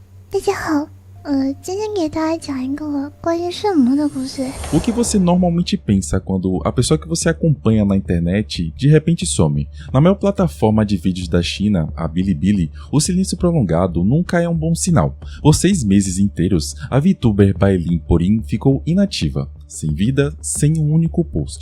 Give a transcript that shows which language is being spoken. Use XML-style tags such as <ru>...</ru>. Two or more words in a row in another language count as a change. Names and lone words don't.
<zh>大家好，今天给大家讲一个关于圣母的故事。</zh> <pt>O que você normalmente pensa quando a pessoa que você acompanha na internet de repente some? Na maior plataforma de vídeos da China, a Bilibili, o silêncio prolongado nunca é um bom sinal. Por 6 meses inteiros, a VTuber Bailin Porin ficou inativa, sem vida, sem um único post.</pt>